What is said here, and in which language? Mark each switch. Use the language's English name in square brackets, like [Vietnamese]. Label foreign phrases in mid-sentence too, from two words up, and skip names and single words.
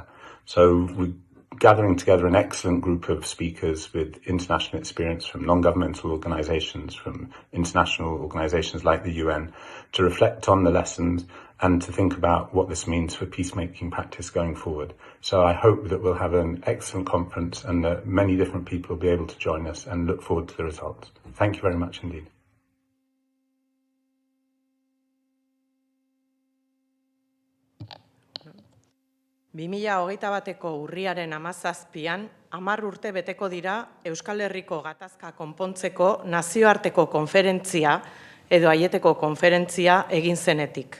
[English] So we're gathering together an excellent group of speakers with international experience from non-governmental organisations, from international organisations like the UN, to reflect on the lessons and to think about what this means for peacemaking practice going forward. So I hope that we'll have an excellent conference and that many different people will be able to join us, and look forward to the results. Thank you very much indeed. [Basque] ko urriaren 17an, 10 urte beteko dira Euskal Herriko gatazka konpontzeko nazioarteko konferentzia edo aieteko konferentzia egin zenetik.